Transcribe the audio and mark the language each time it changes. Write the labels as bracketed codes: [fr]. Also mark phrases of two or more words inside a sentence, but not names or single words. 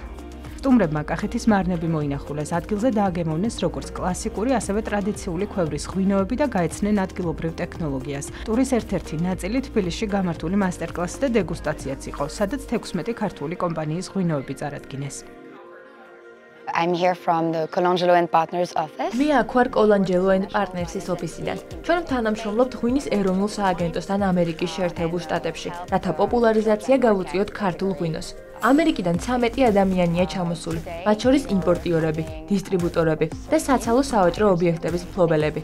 [ka] სტუმრებმა კახეთის მარნები მოინახულეს, ადგილზე დააგემოვნეს როგორც კლასიკური, ასევე ტრადიციული ქვევრის ღვინოები და გაეცნენ ადგილობრივ ტექნოლოგიას. ტურის ერთ-ერთი ნაწილი თბილისში გამართული მასტერკლასი და დეგუსტაციაც იყო, სადაც 16 ქართული კომპანიის ღვინოები წარადგინეს. [en] I'm here from the Colangelo & Partners office. [ka] მე აქ ვარ Colangelo & Partners-ის ოფისიდან. ჩვენ თანამშრომლობთ ღვინის ეროვნულ სააგენტოსთან ამერიკის შეერთებულ შტატებში, რათა პოპულარიზაცია გავუწიოთ ქართულ ღვინოს. ამერიკიდან 13 ადამიანია ჩამოსული, მათ შორის იმპორტიორები, დისტრიბუტორები და საცალო სავაჭრო ობიექტების მფლობელები.